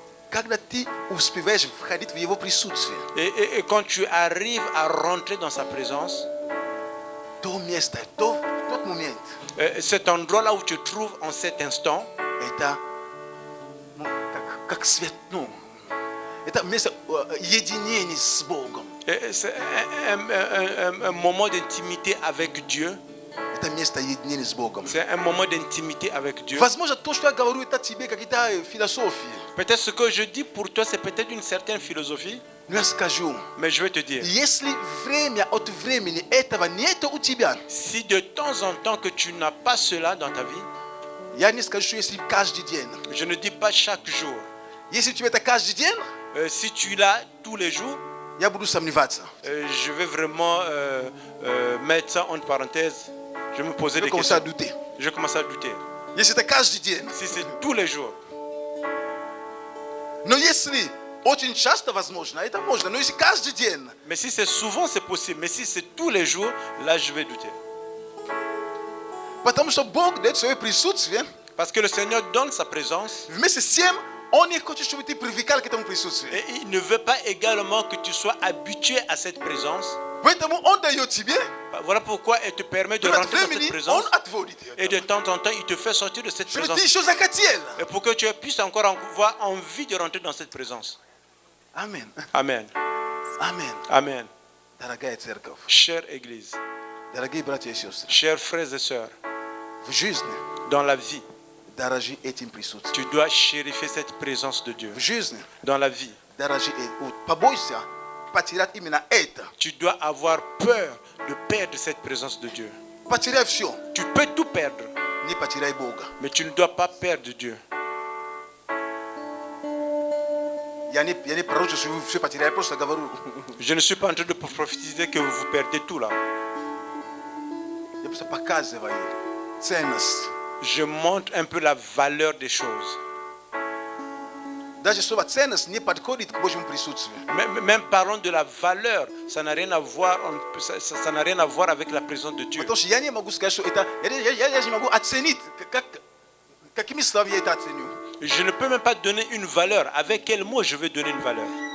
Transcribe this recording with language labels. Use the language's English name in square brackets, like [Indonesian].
[Russian] Когда ты успеваешь входить в Его присутствие, [French] Et quand tu arrives à rentrer dans sa présence, [Russian] то место, тот момент, [French] cet endroit-là où tu te trouves en cet instant, [Russian] это ну, как свет, ну, это место единения с Богом. [French] c'est un moment d'intimité avec Dieu. [Russian] Это место единения с Богом. [French] C'est un moment d'intimité avec Dieu. [Russian] Возможно, то, что я говорю, это тебе какие-то философии. [French] Peut-être ce que je dis pour toi, c'est peut-être une certaine philosophie, [Russian] Но я скажу, [French] mais je vais te dire, [Russian] если время от времени этого нет у тебя, [French] si de temps en temps que tu n'as pas cela dans ta vie, [Russian] я не скажу, что если каждый день. [French] je ne dis pas chaque jour. [Russian] Если у тебя это каждый день, [French] Si tu l'as tous les jours, [Russian] я буду сомневаться. [French] je vais vraiment mettre ça entre parenthèses. Je vais me poser Je des commence à questions. douter. Je commence à douter. [Russian] Если это каждый день. [French] Si c'est tous les jours, [Russian] Но если очень часто возможно, это можно. Но если каждый день, [French] mais si c'est souvent, c'est possible. Mais si c'est tous les jours, là, je vais douter. [Russian] потому что Бог дает свое присутствие, [French] Parce que le Seigneur donne sa présence [Russian] вместе с тем, Он не хочет, чтобы ты привыкал к этому присутствию. [French] et il ne veut pas également que tu sois habitué à cette présence. [Russian] Поэтому Он дает тебе, [French] Voilà pourquoi il te permet de [Russian] время от [French] rentrer dans cette [Russian] времени [French] présence [Russian] Он отводит ее. [French] et de temps en temps, il te fait sortir de cette [Russian] Чтобы ты [French] présence. [Russian] еще захотел. [French] Et pour que tu puisses encore avoir envie de rentrer dans cette présence. [Russian] Аминь. [French] Amen. [Russian] Аминь. [French] Amen. [Russian] Дорогая церковь, [French] Chère Église, [Russian] дорогие братья и сестры, [French] chers frères et sœurs, [Russian] в жизни [French] dans la vie, [Russian] дорожи этим присутствием. [French] tu dois chérifier cette présence de Dieu. [Russian] В жизни [French] Dans la vie, [Russian] дорожи этим. Побойся потерять именно это. [French] tu dois avoir peur de perdre cette présence de Dieu. [Russian] Потеряй все, [French] Tu peux tout perdre, [Russian] не потеряй Бога. [French] mais tu ne dois pas perdre Dieu. [Russian] Я не пророчу, что вы все потеряли, я просто говорю. [French] Je ne suis pas en train de prophétiser que vous perdez tout là. [Russian] Я просто показываю ценность. [French] Je montre un peu la valeur des choses. [Russian] Даже слово ценность не подходит к Божьему присутствию. [French] Même parlant de la valeur, ça n'a rien à voir, ça n'a rien à voir avec la présence de Dieu. [Russian] Потому что я не могу сказать, что это... Я не могу оценить, какими словами я это оценю. [French] Je ne peux même pas donner une valeur. Avec quel mot je vais donner une valeur?